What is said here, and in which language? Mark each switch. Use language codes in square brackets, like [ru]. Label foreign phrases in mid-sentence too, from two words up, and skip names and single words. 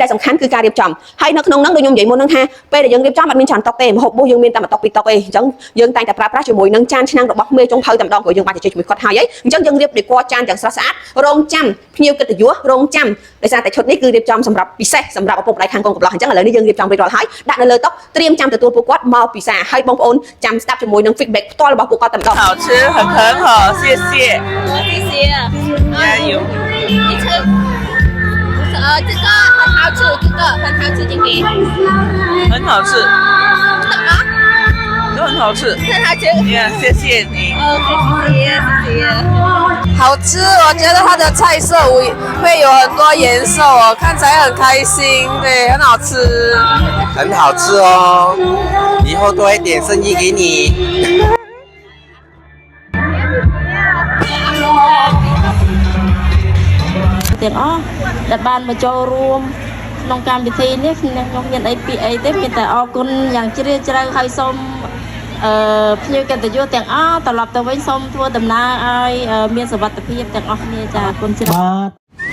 [km] ដែលសំខាន់គឺការរៀបចំហើយនៅក្នុងហ្នឹងដូចខ្ញុំនិយាយមុនហ្នឹងថាពេលដែលយើងរៀបចំអត់មានច្រើនតុកទេម្ហូបរបស់យើងមានតែ1តុក2តុកទេអញ្ចឹងយើងតែងតែប្រើប្រាស់ជាមួយនឹងចានឆ្នាំងរបស់មេចុងភៅតែម្ដងព្រោះយើងបានជជែកជាមួយគាត់ហើយអញ្ចឹងយើងរៀបដេគ័រចានយ៉ាងស្រស់ស្អាតរងចាំភ្ញៀវកិត្តិយសរងចាំដោយសារតែឈុតនេះគឺរៀបចំសម្រាប់ពិសេសសម្រាប់ឪពុកម្ដាយខាងកូនកំឡោះអញ្ចឹងឥឡូវនេះយើងរៀបចំរួចរាល់ហើយដាក់នៅលើតុត្រៀមចាំទទួលពួកគាត់មកពិសាហើយបងប្អូនចាំស្ដាប់ជាមួយនឹង feedback ផ្ទាល់របស់ពួកគាត់តែម្ដង [zh] 好吃很好谢谢谢谢加油你吃这个很好吃这个很好吃这个很好吃都很好吃很好吃谢谢你谢谢好吃，我觉得它的菜色会有很多颜色哦，看起来很开心，对，很好吃。很好吃哦，以后多一点生意给你。 [km] ទាំងអស់ដែលបានមកចូលរួមក្នុងកម្មវិធីនេះខ្ញុំមានអីពីអីទេមានតែអរគុណយ៉ាងជ្រាលជ្រៅហើយសូមភ្ញៀវកិត្តិយសទាំងអស់ត្រឡប់ទៅវិញសូមធ្វើដំណើរឲ្យមានសុវត្ថិភាពទាំងអស់គ្នាចាអរគុណច្រើន